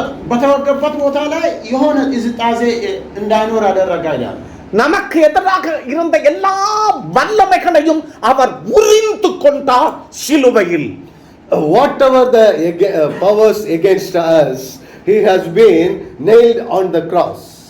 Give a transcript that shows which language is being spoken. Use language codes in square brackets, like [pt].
[am] በተወገበት ቦታ ላይ የሆነ ዝጣዜ እንዳይኖር አደረገ ይላል። [ta] நமக்கு எதிராக இருந்த எல்லா வல்லமைகளையும் அவர் உரிந்து கொண்டார் சிலுவையில். [en] Whatever the powers against us, he has been nailed on the cross.